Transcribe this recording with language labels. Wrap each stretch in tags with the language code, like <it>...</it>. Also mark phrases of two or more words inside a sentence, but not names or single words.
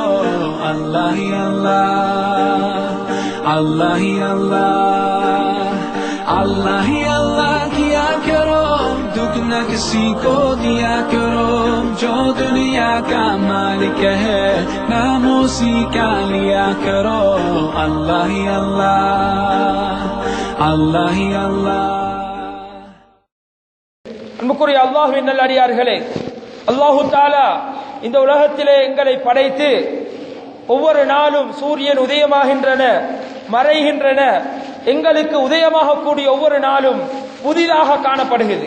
<hi>अल्लाह ही अल्लाह, अल्लाह ही अल्लाह, अल्लाह ही अल्लाह किया करो, दुख न किसी को दिया करो, जो दुनिया का मालिक है नाम उसी का लिया करो। अल्लाह ही अल्लाह, अल्लाह ही अल्लाह।</hi> <ta>அன்புக்குரிய அல்லாஹ்வின் நல்லடியார்களே,</ta> <ar>الله تعالى</ar> <ta>இந்த உலகத்திலே எங்களை படைத்து ஒவ்வொரு நாளும் சூரியன் உதயமாகின்றன மறைகின்றன, எங்களுக்கு உதயமாகக்கூடிய ஒவ்வொரு நாளும் புதிதாக காணப்படுகிறது.</ta>